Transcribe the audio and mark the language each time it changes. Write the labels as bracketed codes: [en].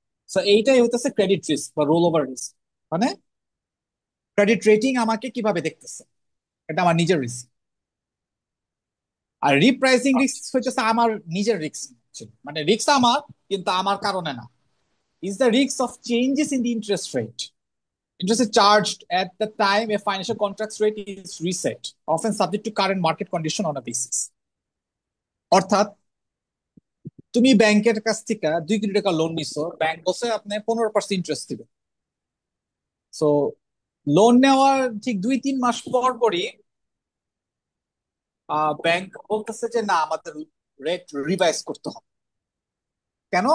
[bn] So এইটাই হইতেছে credit risk বা রোল ওভার রিস্ক। মানে ক্রেডিট রেটিং আমাকে কিভাবে দেখতেছে, এটা আমার নিজের রিস্ক। আর রিপ্রাইসিং রিস্ক আচ্ছা। হইতেছে আমার নিজের রিস্ক, মানে রিস্ক আমার, কিন্তু আমার কারণে না। [en] Is the risk of changes in the interest rate. Interest is charged at the time a financial contract rate is reset, often subject to current market condition on a basis. [bn] অর্থাৎ তুমি ব্যাংকের কাছ থেকে 2 কোটি টাকা লোন নিছো, bank বলছে আপনি 15% ইন্টারেস্ট দিবে। সো লোন নেওয়ার ঠিক 2-3 মাস পর পরই ব্যাংক বলতেছে যে না, আমাদের রেট রিভাইজ করতে হবে। কেন?